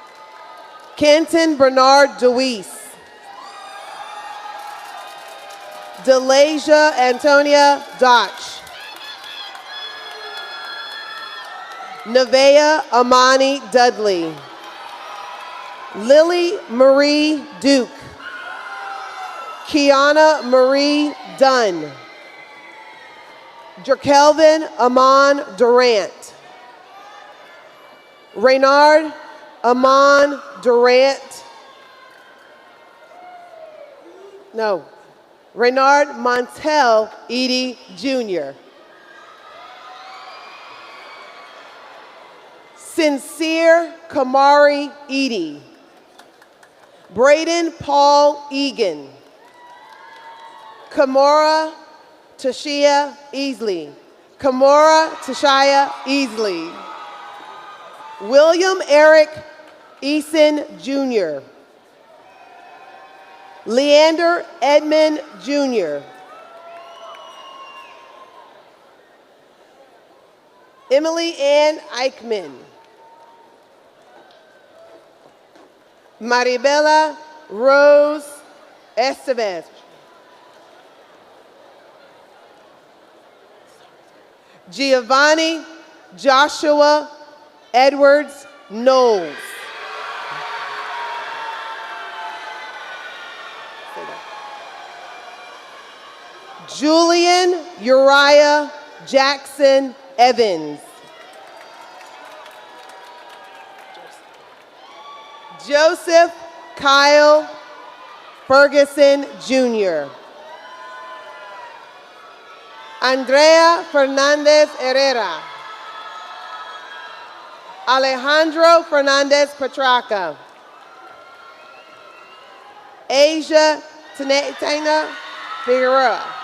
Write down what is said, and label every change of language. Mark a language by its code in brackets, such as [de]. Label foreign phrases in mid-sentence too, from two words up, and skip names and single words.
[en] Kenton Bernard DeWeese. Delasia Antonia Dotch. Nevaeh Amani Dudley. Lily Marie Duke. Kiana Marie Dunn. Jerkelvin Amon Durant. Reynard Amon Durant. No. Reynard Montel Edie Jr. Sincere Kamari Edie. Braden Paul Egan. Kamora Tashia Easley. Kamora Tashia Easley. William Eric Eason Jr. Leander Edmond Jr. Emily Ann Eichmann. Maribela Rose Estevez. Giovanni Joshua Edwards Knowles. Julian Uriah Jackson Evans. Joseph Kyle Ferguson Jr. Andrea Fernandez Herrera. Alejandro Fernandez Petraca. Asia Tena Figueroa.